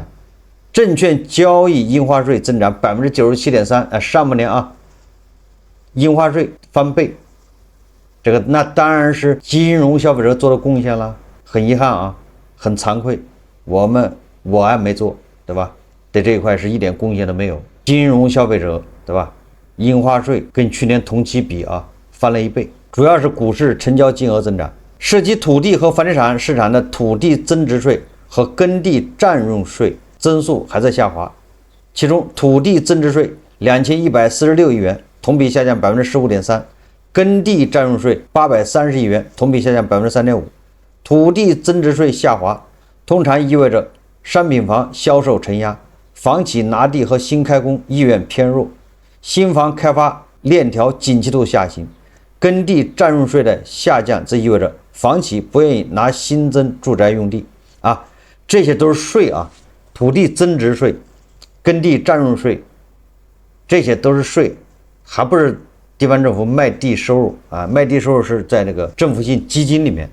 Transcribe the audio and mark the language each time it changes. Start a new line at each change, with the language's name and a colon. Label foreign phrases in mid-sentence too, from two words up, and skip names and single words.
Chinese: 證券交易印花稅增長97.3%，上半年印花稅翻倍。這個那當然是金融消費者做的貢獻了，很遺憾很惭愧，我還沒做，對吧？對這一塊是一點貢獻都沒有。金融消费者，对吧？印花稅跟去年同期比啊，翻了1倍，主要是股市成交金額增长。涉及土地和房地產市场的土地增值税和耕地占用税增速還在下滑，其中土地增值税2146亿元，同比下降15.3%，耕地占用稅830亿元，同比下降3.5%。土地增值税下滑，通常意味着商品房銷售承壓，房企拿地和新開工意願偏弱，新房開發鏈條景氣度下行。耕地占用稅的下降，則意味着房企不願意拿新增住宅用地啊，這些都是稅啊，土地增值稅、耕地占用稅，這些都是稅，還不是地方政府賣地收入啊，賣地收入是在那個政府性基金裡面。